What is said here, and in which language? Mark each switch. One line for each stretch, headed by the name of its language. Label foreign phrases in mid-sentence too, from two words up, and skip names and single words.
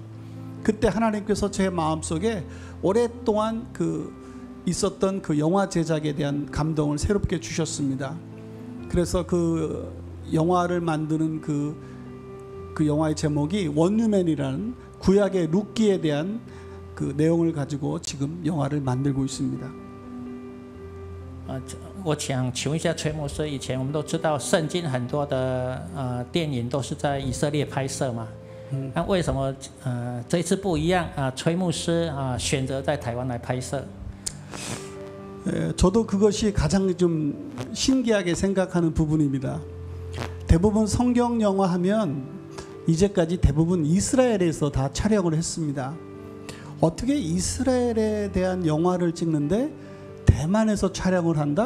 Korean: 그때 하나님께서 제 마음속에 오랫동안 그 있었던 그 영화 제작에 대한 감동을 새롭게 주셨습니다. 그래서 그 영화를 만드는 그 영화의 제목이 원뉴맨이라는 구약의 룻기에 대한 그 내용을 가지고 지금 영화를 만들고 있습니다.
Chinese: 我想请问一下崔牧师，以前我们都知道圣经很多的电影都是在以色列拍摄嘛，那为什么这一次不一样啊？崔牧师选择在台湾来拍摄？
Korean: 저도 그것이 가장 좀 신기하게 생각하는 부분입니다. 대부분 성경 영화 하면 이제까지 대부분 이스라엘에서 다 촬영을 했습니다. 어떻게 이스라엘에 대한 영화를 찍는데 대만에서 촬영을 한다?